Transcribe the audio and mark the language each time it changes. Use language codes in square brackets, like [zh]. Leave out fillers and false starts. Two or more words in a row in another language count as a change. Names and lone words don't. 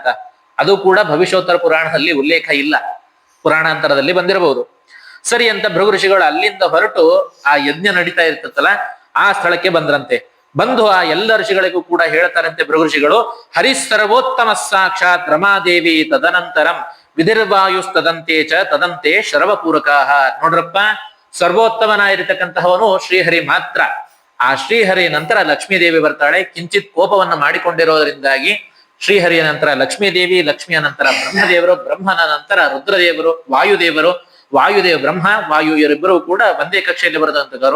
[kn] ಅದು ಕೂಡ ಭವಿಷ್ಯೋತ್ತರ ಪುರಾಣದಲ್ಲಿ ಉಲ್ಲೇಖ ಇಲ್ಲ, ಪುರಾಣಾಂತರದಲ್ಲಿ ಬಂದಿರಬಹುದು. ಸರಿ ಅಂತ ಭೃಋಷಿಗಳು ಅಲ್ಲಿಂದ ಹೊರಟು ಆ ಯಜ್ಞ ನಡೀತಾ ಇರ್ತತ್ತಲ್ಲ ಆ ಸ್ಥಳಕ್ಕೆ ಬಂದ್ರಂತೆ. ಬಂದು ಆ ಎಲ್ಲ ಋಷಿಗಳಿಗೂ ಕೂಡ ಹೇಳ್ತಾರಂತೆ ಭೃಋಷಿಗಳು, [sa] ಹರಿಸರ್ವೋತ್ತಮ ಸಾಕ್ಷಾತ್ ರಮಾದೇವಿ ತದನಂತರಂ ವಿಧಿರ್ವಾಯುಸ್ತದಂತೆ ಚ ತದಂತೆ ಶರವಪೂರಕಾಹ. [kn] ನೋಡ್ರಪ್ಪ, ಸರ್ವೋತ್ತಮನಾಗಿರ್ತಕ್ಕಂತಹವನು ಶ್ರೀಹರಿ ಮಾತ್ರ. ಆ ಶ್ರೀಹರಿಯ ನಂತರ ಲಕ್ಷ್ಮೀದೇವಿ ಬರ್ತಾಳೆ. ಕಿಂಚಿತ್ ಕೋಪವನ್ನ ಮಾಡಿಕೊಂಡಿರೋದ್ರಿಂದಾಗಿ ಶ್ರೀಹರಿಯ ನಂತರ ಲಕ್ಷ್ಮೀದೇವಿ, ಲಕ್ಷ್ಮಿಯ ನಂತರ ಬ್ರಹ್ಮದೇವರು, ಬ್ರಹ್ಮನ ನಂತರ ರುದ್ರದೇವರು, ವಾಯುದೇವ ಬ್ರಹ್ಮ ವಾಯು ಇವರಿಬ್ಬರು ಕೂಡ ಒಂದೇ ಕಕ್ಷೆಯಲ್ಲಿ ಬರೆದಂತವರು.